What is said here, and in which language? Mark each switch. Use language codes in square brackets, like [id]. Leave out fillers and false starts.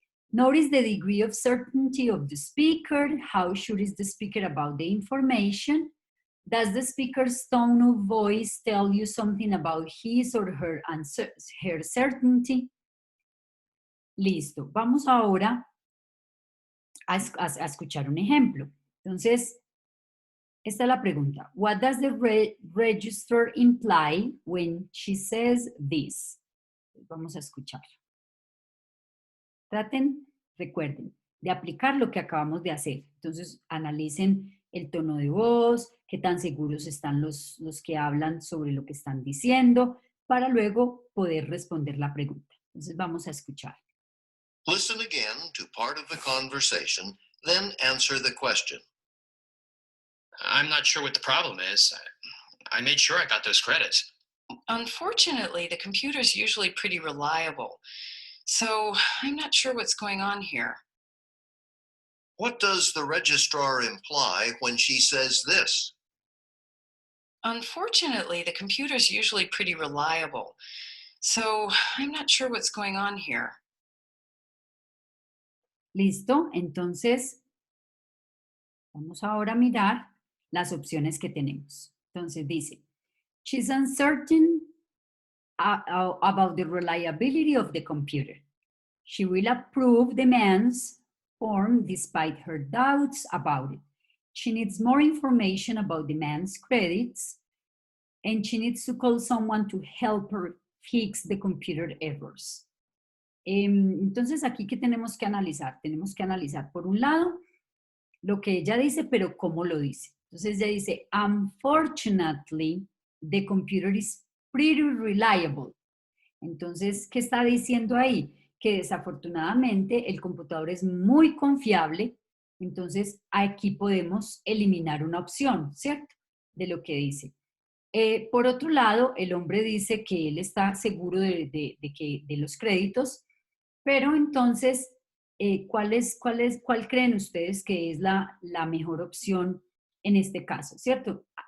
[en] Notice the degree of certainty of the speaker. How sure is the speaker about the information? Does the speaker's tone of voice tell you something about his or her, her certainty? [es] Listo. Vamos ahora a escuchar un ejemplo. Entonces, esta es la pregunta. [en] What does the register imply when she says this? [es] Vamos a escuchar. Traten, recuerden, de aplicar lo que acabamos de hacer. Entonces, analicen el tono de voz, qué tan seguros están los que hablan sobre lo que están diciendo, para luego poder responder la pregunta. Entonces, vamos a escuchar. [en] Listen again to part of the conversation, then answer the question. I'm not sure what the problem is. I made sure I got those credits. Unfortunately, the computer's usually pretty reliable, so I'm not sure what's going on here. What does the registrar imply when she says this? Unfortunately, the computer's usually pretty reliable, so I'm not sure what's going on here. [es] ¿Listo? Entonces, vamos ahora a mirar las opciones que tenemos. Entonces dice, [en] she's uncertain about the reliability of the computer. She will approve the man's form despite her doubts about it. She needs more information about the man's credits, and she needs to call someone to help her fix the computer errors. [es] Entonces, aquí, ¿qué tenemos que analizar? Tenemos que analizar, por un lado, lo que ella dice, pero cómo lo dice. Entonces, ella dice, [en] unfortunately, the computer is pretty reliable. [es] Entonces, ¿qué está diciendo ahí? Que desafortunadamente el computador es muy confiable. Entonces, aquí podemos eliminar una opción, ¿cierto? De lo que dice. Por otro lado, el hombre dice que él está seguro de los créditos, pero entonces, ¿cuál creen ustedes que es la mejor opción en este caso, ¿cierto?